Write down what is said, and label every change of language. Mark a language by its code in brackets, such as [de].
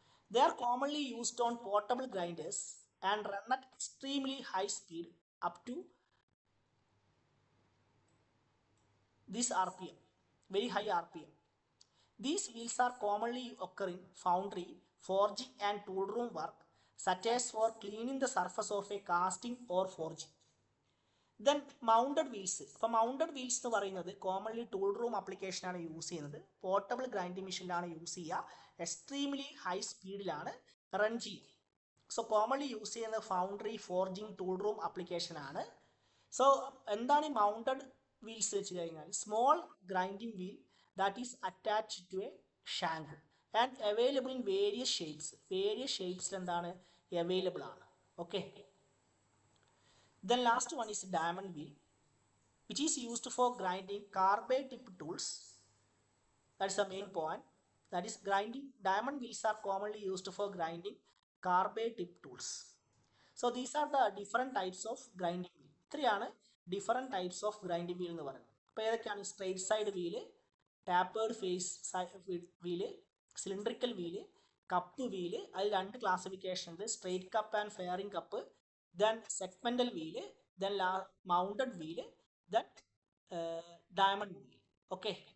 [en] They are commonly used on portable grinders and run at extremely high speed up to this RPM, very high RPM. These wheels are commonly occur in foundry, forging and tool room work, such as for cleaning the surface of a casting or forging. Then mounted wheels. [ml] അപ്പോൾ mounted wheels എന്ന് പറയുന്നത് commonly tool room ആപ്ലിക്കേഷനാണ് use ചെയ്യുന്നത്. Portable grinding മെഷീനിലാണ് use ചെയ്യുക. Extremely high സ്പീഡിലാണ് run ചെയ്യുക. So commonly use ചെയ്യുന്ന foundry, forging, tool room application ആണ്. [en] so [ml] എന്താണ് ഈ മൗണ്ടഡ് വീൽസ് വെച്ച് കഴിഞ്ഞാൽ [en] Small grinding wheel that is attached to a shank and available in various shapes. [ml] Various ഷേപ്സിൽ എന്താണ് അവൈലബിൾ ആണ്. Okay. [en] Then last one is diamond wheel, which is used for grinding carbide tip tools. That's the main point. That is grinding. Diamond wheels are commonly used for grinding carbide tip tools. So these are the different types of grinding wheel. [ml] ഇത്രയാണ് different types of grinding wheel എന്ന് പറയുന്നത്. അപ്പോൾ ഏതൊക്കെയാണ്? Straight side wheel, tapered face wheel, cylindrical wheel, cup wheel. അതിൽ രണ്ട് classification ഉണ്ട്, straight cup and fairing cup. Then segmental wheel, then mounted wheel, then diamond wheel. Okay.